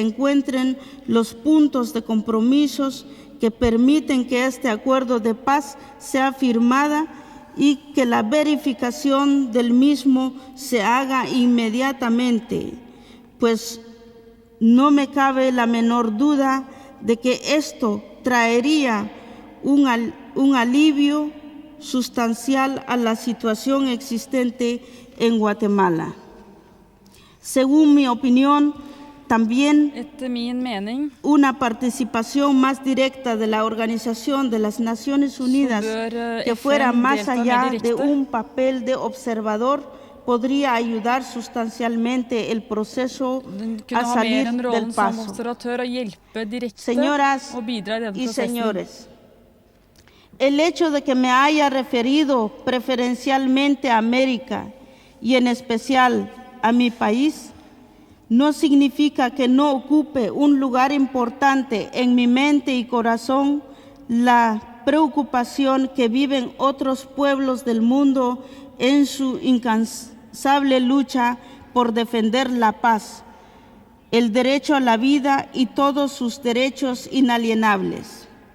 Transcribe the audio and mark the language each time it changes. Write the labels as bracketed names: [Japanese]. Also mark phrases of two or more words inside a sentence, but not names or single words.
[Spanish] encuentren los puntos de compromisos que permiten que este acuerdo de paz sea firmada y que la verificación del mismo se haga inmediatamente, pues no me cabe la menor duda de que esto traería un alivio sustancial a la situación existente en Guatemala. Según mi opinión, también [Norwegian] Etter min mening [Spanish] una participación más directa de la Organización de las Naciones Unidas que fuera más allá de un papel de observador podría ayudar sustancialmente el proceso a [Norwegian] kunne ha mer [Spanish] salir [Norwegian] enn [Spanish] del [Norwegian] rollen som [Spanish] paso. [Norwegian] observatør og hjelpe direkte [Spanish] Señoras [Norwegian] og bidra i den [Spanish] y [Norwegian] prosessen. [Spanish] señores, el hecho de que me haya referido preferencialmente a América y en especial a mi país no significa que no ocupe un lugar importante en mi mente y corazón la preocupación que viven otros pueblos del mundo en su incansable lucha por defender la paz, el derecho a la vida y todos sus derechos inalienables.